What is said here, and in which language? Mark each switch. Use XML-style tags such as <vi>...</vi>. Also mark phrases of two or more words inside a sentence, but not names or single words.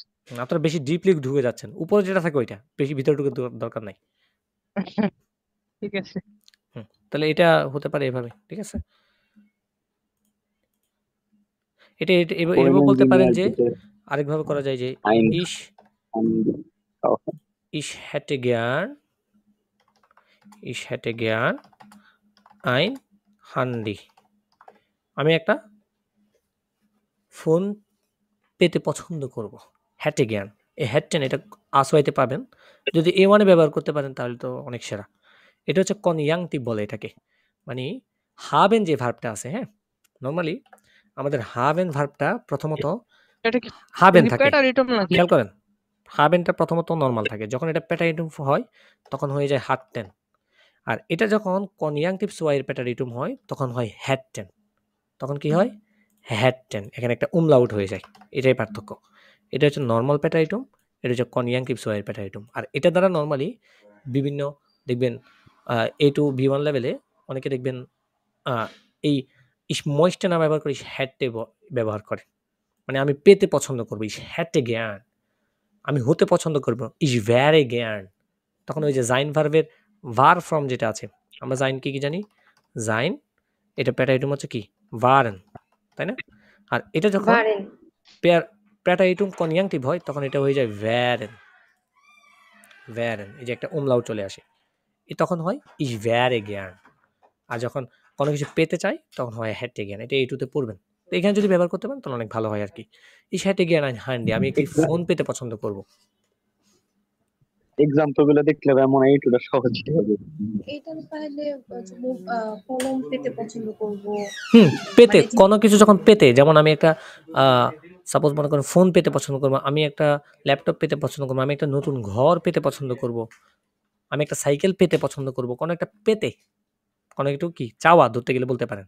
<bn>আপনারা বেশি ডিপলি ঢুকে যাচ্ছেন। উপরে যেটা থাকে ওইটা। বেশি ভিতরে ঢুকে দরকার নাই। ঠিক আছে। তাহলে এটা হতে পারে এভাবে। ঠিক আছে? এটা এভাবে বলতে পারেন যে আরেকভাবে করা যায় যে</bn> <de>ich hätte gern ein Handy.</de> <bn>আমি একটা ফোন পেতে পছন্দ করব।</bn> <de>hätte gern।</de> <bn>এই hätten এটা আসওয়াইতে পাবেন। যদি A1 এ ব্যবহার করতে পারেন তাহলে তো অনেক সেরা। এটা হচ্ছে কনজাংটিভ বলে এটাকে। মানে haben যে ভার্বটা আছে, হ্যাঁ? নরমালি আমাদের haben ভার্বটা প্রথমত এটা কি haben থাকে। প্যাটারিটম নাকি? খেয়াল করেন। habenটা প্রথমত নরমাল থাকে। যখন এটা প্যাটারিটম হয় তখন হয়ে যায় hatten। আর এটা যখন কনজাংটিভ সোয়াইয়ের প্যাটারিটম হয় তখন হয় hätten। তখন কি হয়? hätten। এখানে একটা umlaut হয়ে যায়। এটাই পার্থক্য। এটা হচ্ছে নরমাল প্যাটারিটম, এটা হচ্ছে কনজাংটিভ সোয়াইয়ের প্যাটারিটম। আর এটা দ্বারা নরমালি বিভিন্ন দেখবেন A2 B1 লেভেলে অনেকে দেখবেন এই</bn> <de>ich möchte</de> <bn>না ব্যবহার করে</bn> <de>ich hätte</de> <bn>ব্যবহার করে। মানে আমি পেতে পছন্দ করব</bn> <de>ich hätte gern।</de> <bn>আমি হতে পছন্দ করব</bn> <de>ich wäre gern।</de> <bn>তখন ওই যে sein ভার্বের var ফর্ম যেটা আছে, আমরা sein কি জানি? sein এটা প্যাটারিটম হচ্ছে কি? waren। তাই না? আর এটা যখন waren প্যাটারিটম কনজাংটিভ হয় তখন এটা হয়ে যায় wären। wären এই যে একটা umlaut চলে আসে। তখন হয়</bn> <de>ich wäre gern।</de> <bn>আর যখন কোনো কিছু পেতে চাই তখন হয়</bn> <de>hätte gern।</de> <bn>এটা A2 তে পড়বেন। তো এখানে যদি ব্যবহার করতে পারেন তাহলে অনেক ভালো হয় আর কি।</bn> <de>Ich hätte gerne ein Handy,</de> <bn>আমি একটি ফোন পেতে পছন্দ করব। এক্সাম্পল গুলো দেখলে এমন এইটুকু সহজ হবে। এটা তাহলে কলম পেতে পছন্দ করব, পেতে মানে কোনো কিছু যখন পেতে, যেমন আমি একটা সাপোজ মনে করেন ফোন পেতে পছন্দ করব, আমি একটা ল্যাপটপ পেতে পছন্দ করব, আমি একটা নতুন ঘর পেতে পছন্দ করব, আমি একটা সাইকেল পেতে পছন্দ করব, কোনো একটা পেতে, কোনো একটু কি চাওয়া ধরতে গেলে বলতে পারেন।</bn>